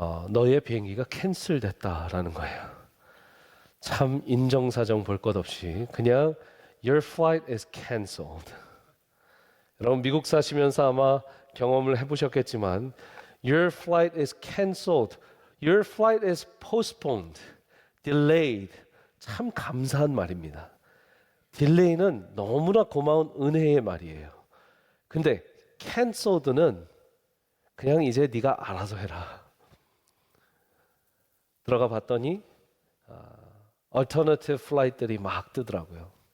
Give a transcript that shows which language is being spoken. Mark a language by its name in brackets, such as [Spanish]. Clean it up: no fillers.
[Korean] 너의 비행기가 캔슬됐다라는 거예요. 참 인정사정 볼 것 없이 그냥 [English] Your flight is canceled. [Korean] 여러분 미국 사시면서 아마 경험을 해보셨겠지만 [English] Your flight is canceled. Your flight is postponed. [Korean] Delayed. 참 감사한 말입니다. 딜레이는 너무나 고마운 은혜의 말이에요. 근데 canceled는 그냥 이제 네가 알아서 해라. 들어가 봤더니 alternative 플라이트들이 막 뜨더라고요.